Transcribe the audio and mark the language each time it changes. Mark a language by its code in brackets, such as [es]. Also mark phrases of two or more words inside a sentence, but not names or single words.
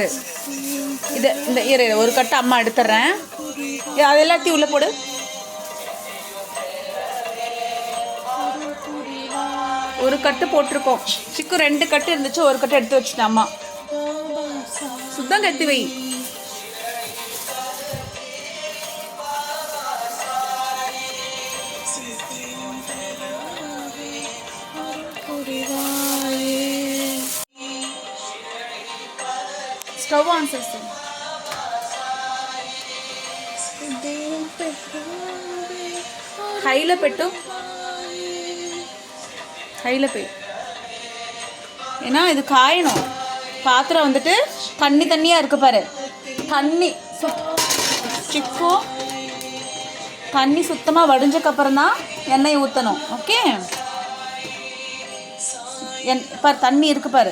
[ta] இது இந்த ஒரு கட்டு அம்மா எடுத்துட்றேன். அது எல்லாத்தையும் உள்ளே போடு. ஒரு கட்டு போட்டிருக்கோம் சிக்கு. 2 கட்டு இருந்துச்சு, ஒரு கட்டு எடுத்து வச்சுட்டேன் அம்மா. சுத்தம் கட்டி வை. [en] stove on [te] చేస్తాను. హైలో పెట్టు, హైలో పెట్టు. [ta] ஏன்னா இது காயணும், பாத்திரம் வந்துட்டு தண்ணியாக இருக்குது பாரு. தண்ணி சிக்கு தண்ணி சுத்தமாக வடிஞ்சக்கப்புறம் தான் எண்ணெய் ஊற்றணும். ஓகே, பாரு தண்ணி இருக்குது பாரு.